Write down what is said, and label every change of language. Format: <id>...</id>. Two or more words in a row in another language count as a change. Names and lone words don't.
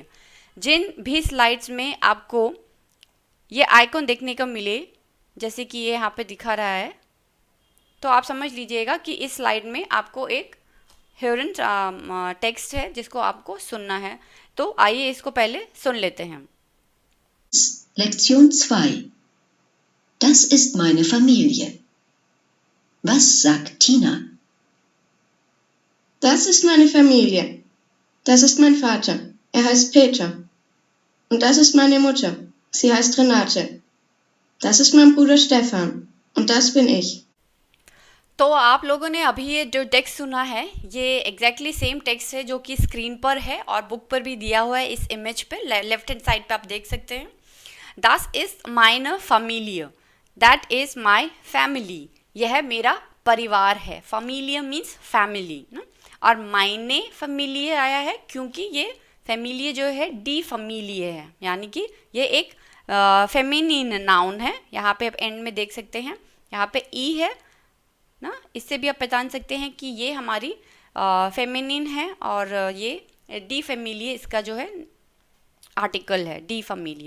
<hi>जिन भी स्लाइड्स में आपको ये आइकॉन देखने को मिले, जैसे कि ये यहाँ पे दिखा रहा है, तो आप समझ लीजिएगा कि इस स्लाइड में आपको एक ह्योरन टेक्स्ट है जिसको आपको सुनना है। तो आइए इसको पहले सुन लेते हैं।</hi> <de>Lektion 2. Das ist meine Familie. Was sagt Tina? Das ist meine Familie. Das ist mein Vater. Er heißt Peter. Und das ist meine Mutter. Sie heißt Renate. Das ist mein Bruder Stefan. Und das bin ich.</de> <hi>तो आप लोगों ने अभी ये जो टेक्स्ट सुना है ये</hi> <en>exactly same text</en> <hi>है जो कि स्क्रीन पर है और बुक पर भी दिया हुआ है। इस इमेज पे</hi> <en>left hand side</en> <hi>पे आप देख सकते हैं।</hi> <de>Das ist meine Familie,</de> <en>that is my family,</en> <hi>यह मेरा परिवार है।</hi> <en>Familie means family</en> <hi>ना। और</hi> <de>meine Familie</de> <hi>आया है क्योंकि ये फैमिली जो है</hi> <de>die Familie</de> <hi>है, यानी कि ये एक</hi> <en>feminine noun</en> <hi>है। यहाँ पे आप एंड में देख सकते हैं, यहाँ पे ई है ना। इससे भी आप पहचान सकते हैं कि ये हमारी फेमिनिन है और ये</hi> <de>die Familie</de> <hi>इसका जो है आर्टिकल है,</hi> <de>die Familie.</de>